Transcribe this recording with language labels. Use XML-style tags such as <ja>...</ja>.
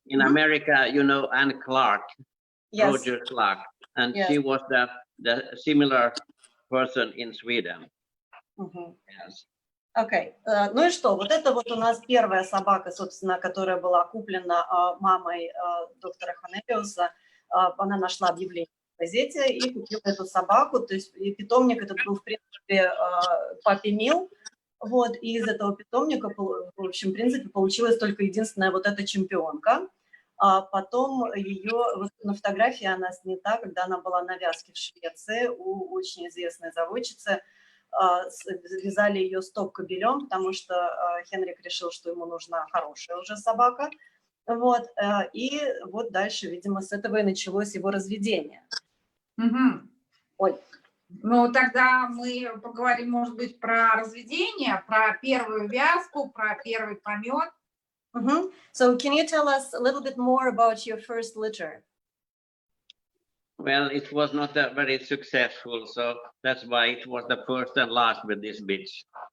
<en>in America, you know, Anne Clark, Yes. Roger Clark, and Yes. she was the similar person in Sweden. Yes.</en> <ru>Окей. Ну и что, вот это вот у нас первая собака, собственно, которая была куплена мамой доктора Ханелиуса. Она нашла объявление в газете и купила эту собаку. То есть и питомник этот был, в принципе, папи мил. Вот, и из этого питомника, в общем, в принципе, получилась только единственная вот эта чемпионка. А потом ее, вот на фотографии она снята, когда она была на вязке в Швеции у очень известной заводчицы. Вязали ее стоп-кобелем, потому что Хенрик решил, что ему нужна хорошая уже собака. Вот, и вот дальше, видимо, с этого и началось его разведение. Ой. Ну, тогда мы поговорим, может быть, про разведение, про первую вязку, про первый помет.</ru> <en>So, can you tell us a little bit more about your first litter? Well, it was not very successful, so that's why it was the first and last with this bitch.</en>